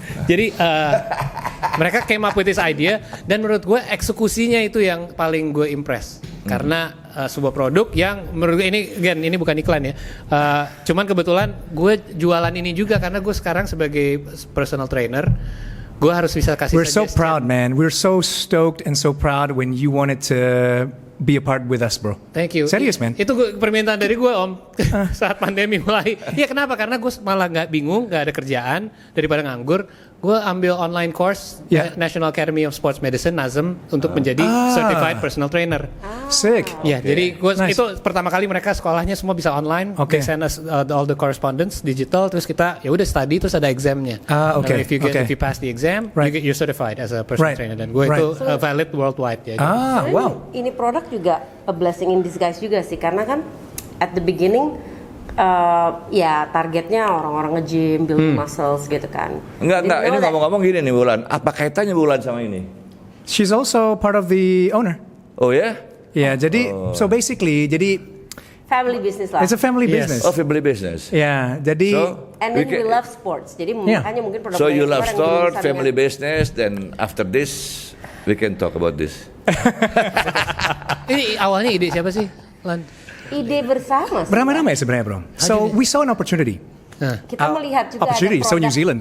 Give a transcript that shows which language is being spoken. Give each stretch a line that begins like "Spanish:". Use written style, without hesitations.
Indonesian: Jadi mereka
English: came up with this idea,
Indonesian: dan menurut gue eksekusinya itu yang paling gue impress. Karena sebuah produk yang menurut gue ini bukan iklan ya. Cuman kebetulan gue jualan ini juga karena gue sekarang sebagai personal trainer, gue harus bisa kasih.
English: We're so proud, man. We're so stoked and so proud when you wanted to be a part with us, bro. Thank you.
Indonesian: Serius, man. Itu permintaan dari gue, Om. Saat pandemi mulai. Iya, kenapa? Karena gue malah nggak bingung, nggak ada kerjaan daripada nganggur. Gue ambil online course National Academy of Sports Medicine (NASM) untuk menjadi certified personal trainer.
English: Sick.
Indonesian: Ya, jadi gue itu pertama kali mereka sekolahnya semua bisa online.
English: They send us all the correspondence digital,
Indonesian: terus kita ya udah study, terus ada examnya.
English: If you pass the exam, you're certified as a personal trainer.
Indonesian: Dan gue itu valid worldwide ya.
English: Wow.
Indonesian: Ini produk juga
English: a blessing in disguise
Indonesian: juga sih, karena kan
English: at the beginning
Indonesian: ya targetnya orang-orang nge-gym,
English: build muscles
Indonesian: gitu kan. Enggak. Ini ngomong-ngomong gini nih Bulan. Apa kaitannya Bulan sama ini?
English: She's also part of the owner.
Indonesian: Oh ya? Ya, jadi
English: so basically
Indonesian: jadi
English: family business lah. it's a family business. Oh, family business.
Indonesian: Ya, jadi
English: And then we love sports.
Indonesian: Jadi makanya mungkin produk.
English: So you love sport, family business, then after this we can talk about this.
Indonesian: Ini awalnya ide siapa sih, Lan? Ide bersama sih. beramai-ramai sebenarnya, bro.
English: So we saw an opportunity.
Indonesian: Kita melihat juga ada
English: Opportunity, so New Zealand.